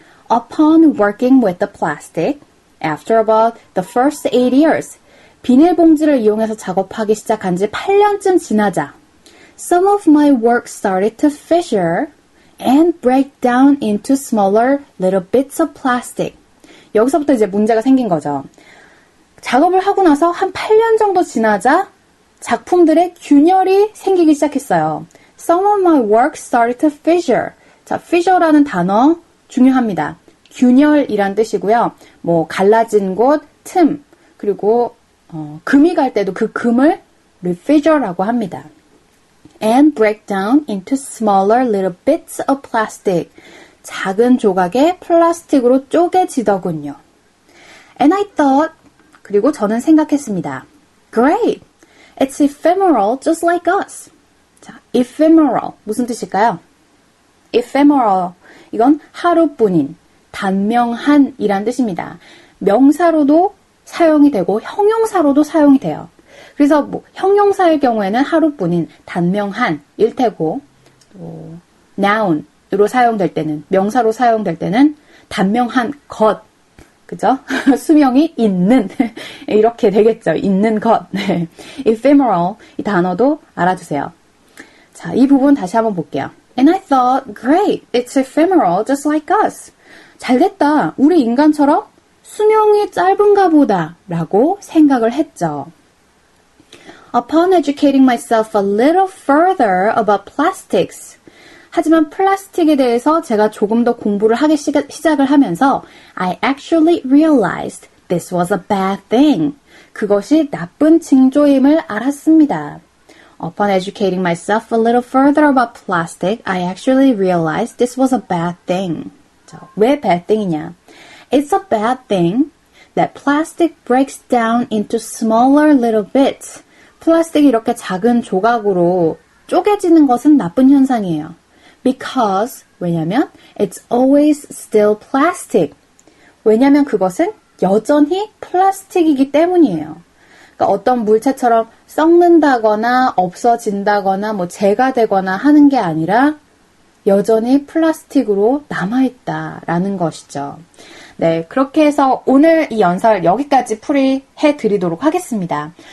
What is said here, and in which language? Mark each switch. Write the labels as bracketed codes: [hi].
[en] Upon working with the plastic, after about the first 8 years, [ko] 비닐 봉지를 이용해서 작업하기 시작한 지 8년쯤 지나자, [en] some of my work started to fissure and break down into smaller little bits of plastic. [ko] 여기서부터 이제 문제가 생긴 거죠. 작업을 하고 나서 한 8년 정도 지나자 작품들의 균열이 생기기 시작했어요. [en] Some of my work started to fissure. [ko] 자, fissure라는 단어 중요합니다. 균열이란 뜻이고요. 뭐 갈라진 곳, 틈, 그리고 금이 갈 때도 그 금을 fissure라고 합니다. [en] And break down into smaller little bits of plastic. [ko] 작은 조각의 플라스틱으로 쪼개지더군요. [en] And I thought, [ko] 그리고 저는 생각했습니다. [en] Great! It's ephemeral just like us. [ko] 자, ephemeral 무슨 뜻일까요? ephemeral 이건 하루뿐인, 단명한이란 뜻입니다. 명사로도 사용이 되고 형용사로도 사용이 돼요. 그래서 뭐 형용사의 경우에는 하루뿐인, 단명한일 테고 또 noun으로 사용될 때는, 명사로 사용될 때는 단명한 것, 그죠? 수명이 있는 이렇게 되겠죠. 있는 것. 네. ephemeral 이 단어도 알아두세요. 자, 이 부분 다시 한번 볼게요. [en] And I thought, great, it's ephemeral just like us. [ko] 잘 됐다. 우리 인간처럼 수명이 짧은가 보다 라고 생각을 했죠. [en] Upon educating myself a little further about plastics. [ko] 하지만 플라스틱에 대해서 제가 조금 더 공부를 하기 시작을 하면서 [en] I actually realized this was a bad thing. [ko] 그것이 나쁜 징조임을 알았습니다. [en] Upon educating myself a little further about plastic, I actually realized this was a bad thing. [ko] 자, 왜 bad thing이냐? [en] It's a bad thing that plastic breaks down into smaller little bits. [ko] 플라스틱이 이렇게 작은 조각으로 쪼개지는 것은 나쁜 현상이에요. [en] Because, [ko] 왜냐면 [en] it's always still plastic. [ko] 왜냐면 그것은 여전히 플라스틱이기 때문이에요. 그러니까 어떤 물체처럼 썩는다거나 없어진다거나 뭐 재가 되거나 하는 게 아니라 여전히 플라스틱으로 남아있다라는 것이죠. 네, 그렇게 해서 오늘 이 연설 여기까지 풀이해 드리도록 하겠습니다.